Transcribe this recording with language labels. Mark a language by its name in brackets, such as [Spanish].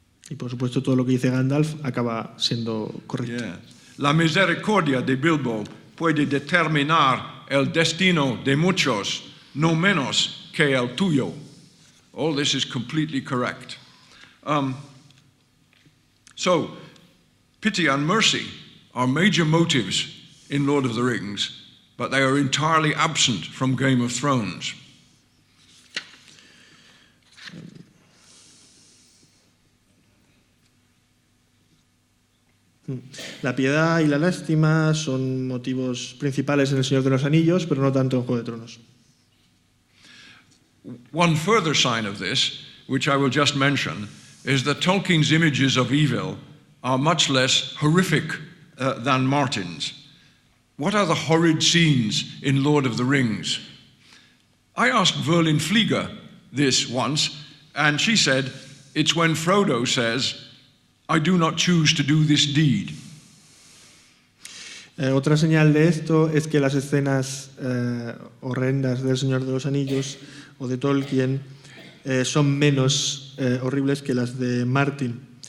[Spanish] Y por supuesto todo lo que dice Gandalf acaba siendo correcto. Yeah. La misericordia de Bilbo puede determinar el destino de muchos, no menos que el tuyo. [English] All this is completely correct. So, pity and mercy are major motives in Lord of the Rings, but they are entirely absent from Game of Thrones. [Spanish] La piedad y la lástima son motivos principales en El Señor de los Anillos, pero no tanto en Juego de Tronos. [English] One further sign of this, which I will just mention, is that Tolkien's images of evil are much less horrific than Martin's. What are the horrid scenes in Lord of the Rings? I asked Verlin Flieger this once, and she said, it's when Frodo says, I do not choose to do this deed. [Spanish] Otra señal de esto es que las escenas horrendas del Señor de los Anillos o de Tolkien son menos horribles que las de Martin.